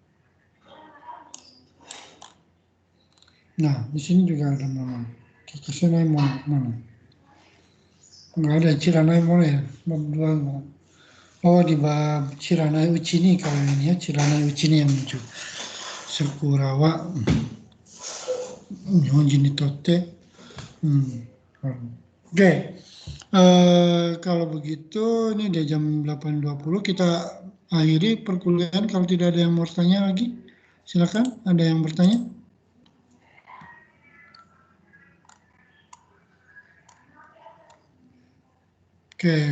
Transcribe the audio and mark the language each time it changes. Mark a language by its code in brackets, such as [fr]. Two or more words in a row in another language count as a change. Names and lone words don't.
[id] Nah, di sini juga ada mana? Kakasenai Mono mana? Enggak ada Chiranai Mono ya, bab 2. Oh, di bab Chiranai Uchini kalau ini ya, Chiranai Uchini yang muncul. Sakura wa Nihonjin ni totte. Oke. Kalau begitu ini udah jam 8.20, kita akhiri perkuliahan. Kalau tidak ada yang mau bertanya lagi, silakan. Ada yang bertanya? Oke.